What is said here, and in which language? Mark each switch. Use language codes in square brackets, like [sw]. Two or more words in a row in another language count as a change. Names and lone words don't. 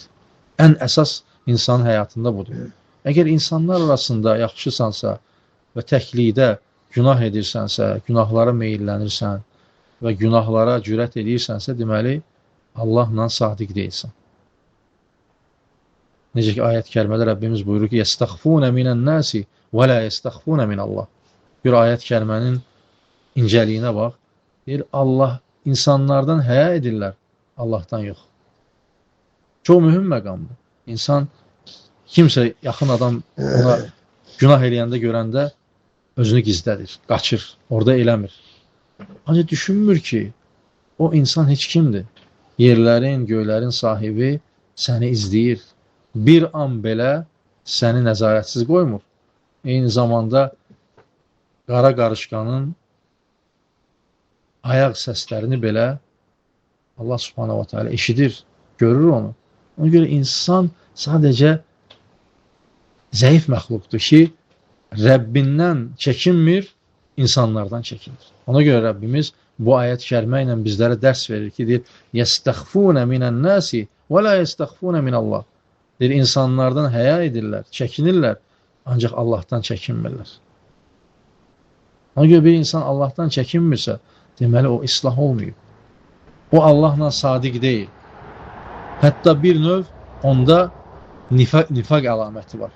[az] Ən əsas insanın həyatında budur. Əgər insanlar arasında yaxşısansa və təklikdə günah edirsənsə, günahlara meyillənirsən və günahlara cürət edirsənsə, deməli, Allahla sadiq deyilsən. Necə ki, ayət-i kərimədə Rəbbimiz buyurur ki, [ar] يَسْتَخْفُونَ مِنَ النَّاسِ وَلَا يَسْتَخْفُونَ مِنَ اللّٰهِ. [az] Bir ayət-i kərimənin incəliyinə bax. Deyir, Allah, insanlardan həya edirlər, Allahdan yox. Çox mühüm məqamdır. İnsan, kimsə yaxın adam ona günah eləyəndə görəndə özünü gizlədir, qaçır, orada eləmir. Ancaq düşünmür ki, o insan heç kimdir. Yerlərin, göylərin sahibi səni izləyir. Bir an belə səni nəzarətsiz qoymur. Eyni zamanda qara qarışqanın ayaq səslərini belə Allah [ar] سبحانه وتعالى [az] eşidir, görür onu. Ona görə insan sadəcə zəif məxluqdur ki, Rəbbindən çəkinmir, insanlardan çəkinir. Ona görə Rəbbimiz bu ayət-i kərimə ilə bizlərə dərs verir ki, deyir, [ar] يَسْتَخْفُونَ مِنَ النَّاسِ وَلَا يَسْتَخْفُونَ مِنَ اللّٰهِ. [az] Deyir, insanlardan həya edirlər, çəkinirlər, ancaq Allahdan çəkinmirlər. Ona görə bir insan Allahdan çəkinmirsə, deməli, o islah olmuyor. O Allahla sadiq deyil. Hətta bir növ onda nifaq əlaməti var.